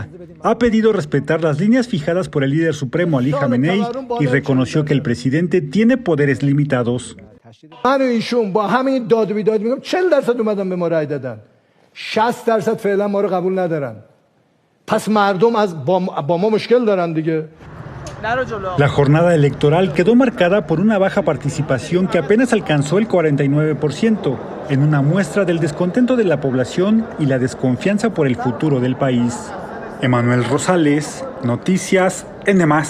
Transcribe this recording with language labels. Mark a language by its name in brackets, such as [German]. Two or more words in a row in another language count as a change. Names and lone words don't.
[Spanish] Ha pedido respetar las líneas fijadas por el líder supremo Ali Khamenei y reconoció que el presidente tiene poderes limitados. [Persian] 60% فعلا ما رو قبول ندارن. پس مردم با ما مشکل دارن دیگه. [Spanish] La jornada electoral quedó marcada por una baja participación que apenas alcanzó el 49%, en una muestra del descontento de la población y la desconfianza por el futuro del país. Emanuel Rosales, Noticias N+.